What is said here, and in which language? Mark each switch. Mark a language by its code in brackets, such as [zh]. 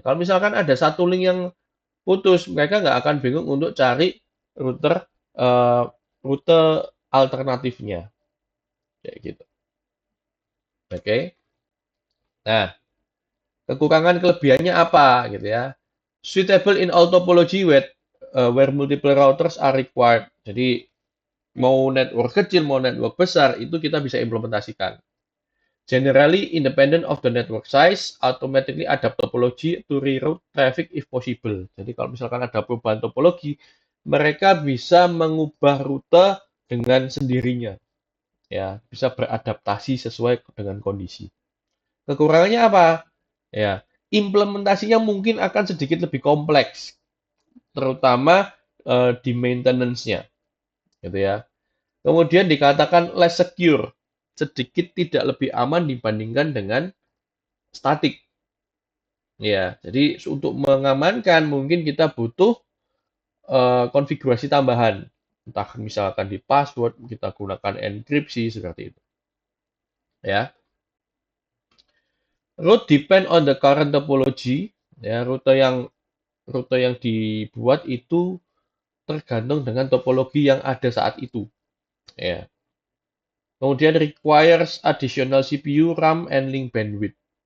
[id] Kalau misalkan ada satu link yang putus, mereka nggak akan bingung untuk cari router rute alternatifnya kayak gitu. Oke. Nah, kekurangan kelebihannya apa gitu ya? [en] Suitable in all topology where multiple routers are required. [id] Jadi mau network kecil, mau network besar, itu kita bisa implementasikan. [en] Generally independent of the network size, automatically adapt topology to reroute traffic if possible. [id] Jadi kalau misalkan ada perubahan topologi, mereka bisa mengubah rute dengan sendirinya. Ya, bisa beradaptasi sesuai dengan kondisi. Kekurangannya apa? Ya, implementasinya mungkin akan sedikit lebih kompleks, terutama di maintenance-nya, gitu ya. Kemudian dikatakan [en] less secure, [id] sedikit tidak lebih aman dibandingkan dengan statik. Ya, jadi untuk mengamankan mungkin kita butuh konfigurasi tambahan, entah misalkan di password kita gunakan enkripsi seperti itu. Ya, [en] route depend on the current topology. [id] Ya, rute yang dibuat itu tergantung dengan topologi yang ada saat itu. Ya. Kemudian [en] requires additional CPU, RAM, and link bandwidth.